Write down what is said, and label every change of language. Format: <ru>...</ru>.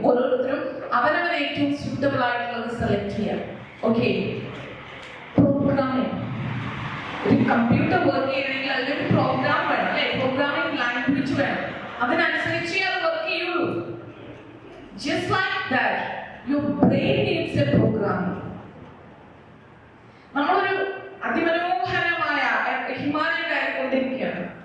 <ml>ഓരോരുത്തരും അവരവരെ ഏറ്റവും സ്യൂട്ടബിൾ ആയിട്ടുള്ളത് സെലക്ട് ചെയ്യാം. Okay, programming. ഒരു കമ്പ്യൂട്ടർ വർക്ക് ചെയ്യണമെങ്കിൽ അതിലൊരു പ്രോഗ്രാം വേണം, അല്ലെ? പ്രോഗ്രാമിംഗ് ലാംഗ്വേജ് വേണം, അതിനനുസരിച്ച് അത് വർക്ക് ചെയ്യുള്ളൂ.</ml> <en>Just like that, your brain needs a programming.</en> <ml>നമ്മളൊരു അതിമനോഹരമായ ഹിമാലയം കയറിക്കൊണ്ടിരിക്കുകയാണ്.</ml>